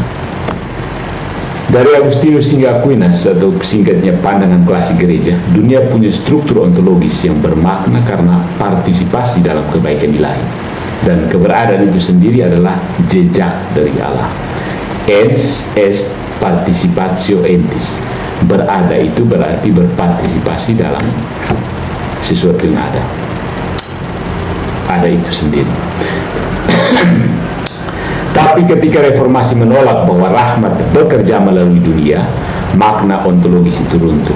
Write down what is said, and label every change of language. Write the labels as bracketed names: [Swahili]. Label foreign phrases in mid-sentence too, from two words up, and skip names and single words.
[Indonesian] Dari Agustinus hingga Aquinas, atau singkatnya pandangan klasik gereja, dunia punya struktur ontologis yang bermakna karena partisipasi dalam kebaikan ilahi. Dan keberadaan itu sendiri adalah jejak dari Allah. [Latin] Ens est participatio entis. [Indonesian] Berada itu berarti berpartisipasi dalam sesuatu yang ada. Ada itu sendiri. Tapi ketika reformasi menolak bahwa rahmat bekerja melalui dunia, makna ontologis itu runtuh.